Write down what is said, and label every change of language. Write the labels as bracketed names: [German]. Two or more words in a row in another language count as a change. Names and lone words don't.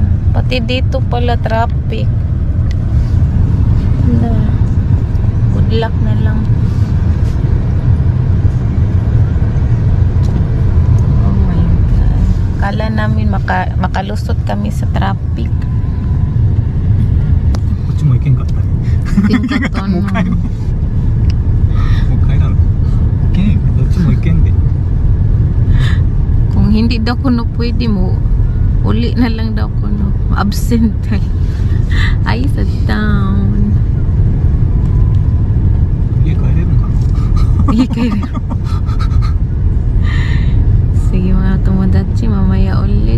[Filipino] Pati dito pala traffic. Wala. [English] Good luck [Filipino] na lang. [English] Oh my God. [Filipino] Kala namin makalusot kami sa traffic. [Japanese] こっちも行けんかったね。 もう帰ろう。もう帰らん。行けん。どっちも行けんで。 [Filipino] Kung hindi daw kuno pwede mo, uli na lang daw kuno. Absent tayo. Ay, sa town. [Japanese] 家帰れるのかな。 [Filipino] Sige mga tomodachi, mamaya ulit.